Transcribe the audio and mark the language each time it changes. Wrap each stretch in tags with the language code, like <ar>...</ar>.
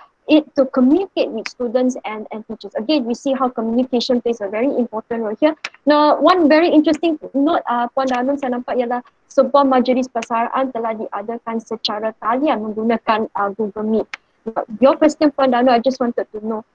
<en>it to communicate with students and teachers. Again, we see how communication plays a very important role here.</en> <ms>Now,</ms> <en>one very interesting note</en> <ms>Puan Danun saya nampak ialah sebuah majlis persaraan telah diadakan secara talian menggunakan Google Meet.</ms> <en>Now, your question Puan Danun, I just wanted to know.</en>